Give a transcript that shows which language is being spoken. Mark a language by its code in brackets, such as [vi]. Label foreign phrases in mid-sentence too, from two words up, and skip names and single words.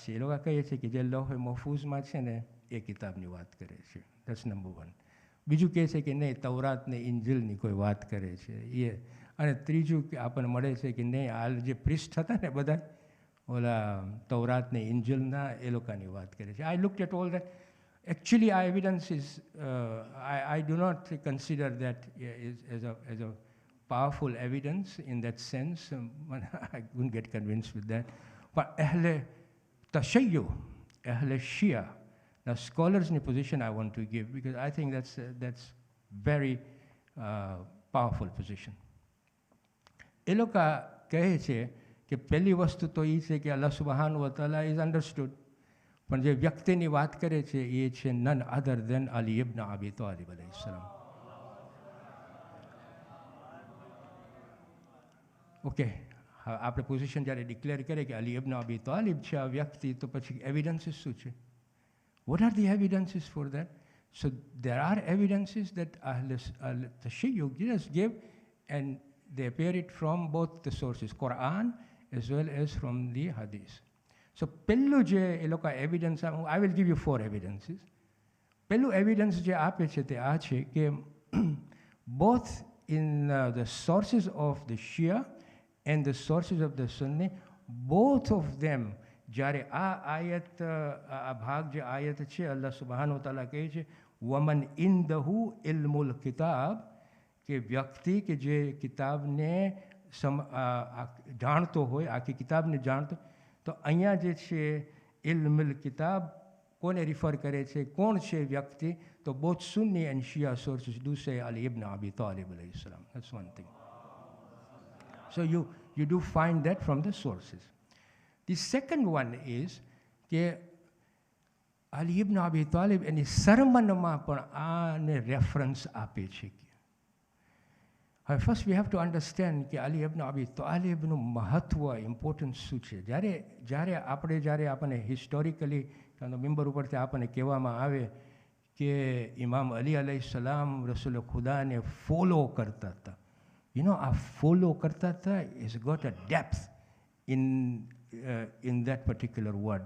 [gu] એ લોકો કહે છે કે જે લોહ મહફૂઝમાં છે ને એ કિતાબની વાત કરે છે. [en] That's number one. [gu] બીજું કહે છે કે નહીં, તૌરાત ને ઇન્જીલની કોઈ વાત કરે છે એ. અને ત્રીજું કે આપણને મળે છે કે નહીં, હાલ જે પ્રિસ્ટ હતા ને બધા ઓલા તૌરાત ને ઇન્જીલના, એ લોકોની વાત કરે છે. [en] I looked at all that. Actually, our evidence is, I do not consider that as a powerful evidence in that sense. I wouldn't get convinced with that. But Ahle Tashayyu, Ahle Shia, now scholars in a position I want to give because I think that's very powerful position. [gu] એ લોકો કહે છે કે પહેલી વસ્તુ તો એ છે કે [ar] الله سبحانه وتعالى [en] is understood, [gu] પણ જે વ્યક્તિની વાત કરે છે એ છે [en] none other than [gu] અલી ઇબ્ન અબી તાલિબ અલૈહિસ્સલામ. ઓકે, આપણે પોઝિશન જ્યારે ડિક્લેર કરીએ કે અલી ઇબ્ન અબી તાલિબ છે આ વ્યક્તિ, તો પછી એવિડન્સીસ શું છે? [en] What are the evidences for that? So there are evidences that Tashayyu give, and they appear it from both the sources, Quran as well as from the Hadith. [gu] So પહેલું જે એ લોકો એવિડન્સ, [en] I will give you 4 evidences. [gu] પહેલું એવિડન્સ જે આપે છે તે આ છે કે [en] both in the sources of the Shia and the sources of the Sunni, both of them, [gu] જ્યારે આ આયત, આ ભાગ જે આયત છે, [ar] الله سبحانه وتعالى [gu] કહે છે [ar] ومن عنده علم الكتاب, [gu] કે વ્યક્તિ કે જે કિતાબને જાણતો હોય, આખી કિતાબને જાણતો. તો અહીંયા જે છે [ar] علم الكتاب [gu] કોને રિફર કરે છે, કોણ છે વ્યક્તિ? [en] તો both Sunni and Shia sources do say Ali ibn Abi Talib [ar] عليه السلام. [en] That's one thing. So you do find that from the sources. The second one is [gu] કે Ali ibn Abi Talib એની સરમનમાં પણ આને રેફરન્સ આપે છે. [en] First, we have to understand [gu] કે અલી ઇબ્ન અબી તાલિબનું મહત્વ, ઇમ્પોર્ટન્સ શું છે. જ્યારે આપણને હિસ્ટોરિકલી મેમ્બર ઉપરથી આપણને કહેવામાં આવે કે ઇમામ અલી અલૈહિસ્સલામ રસૂલ ખુદાને ફોલો કરતા હતા, આ ફોલો કરતા હતા [en] is got a depth in that particular word.